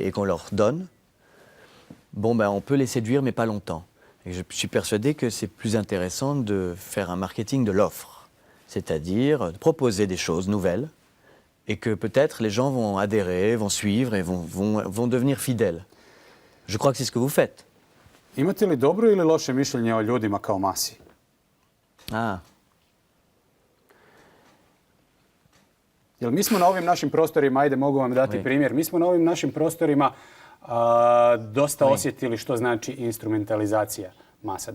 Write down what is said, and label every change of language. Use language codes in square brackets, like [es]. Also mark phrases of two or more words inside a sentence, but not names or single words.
[fr] et qu'on leur donne, on peut les séduire, mais pas longtemps. Et je suis persuadé que c'est plus intéressant de faire un marketing de l'offre, c'est-à-dire de proposer des choses nouvelles et que peut-être les gens vont adhérer, vont suivre et vont devenir fidèles. Je crois que c'est ce que vous faites. [hr] Imate li dobro ili loše mišljenje o ljudima kao masi? Jer mi smo na ovim našim prostorima, ajde mogu vam dati primjer, mi smo na ovim našim prostorima dosta osjetili što znači instrumentalizacija masa.